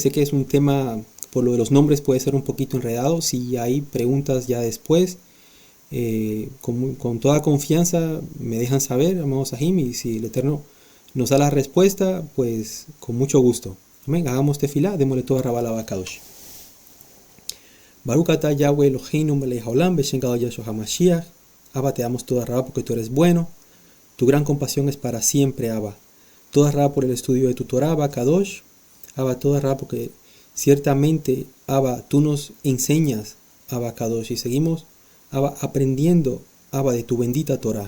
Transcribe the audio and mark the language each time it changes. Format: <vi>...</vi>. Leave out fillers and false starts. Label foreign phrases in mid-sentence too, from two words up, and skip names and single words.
<es>Sé que es un tema, por lo de los nombres puede ser un poquito enredado. Si hay preguntas ya después, con toda confianza me dejan saber, amados Sahim, y si el Eterno nos da la respuesta, pues con mucho gusto. Amén. Hagamos tefilá, démosle</es> <he>תודה רבה</he> <es>a Kadosh.</es> <he>ברוך אתה יהוה אלוהינו מלך העולם בשם גדול ישוע המשיח.</he> <es>Abba, te damos</es> <he>תודה רבה</he> <es>porque tú eres bueno. Tu gran compasión es para siempre, Abba.</es> <he>תודה רבה</he> <es>por el estudio de tu Torah, Abba Kadosh. Abba,</es> <he>תודה רבה</he> <es>porque ciertamente, Abba, tú nos enseñas, Abba Kadosh, y seguimos, Abba, aprendiendo, Abba, de tu bendita Torah.</es>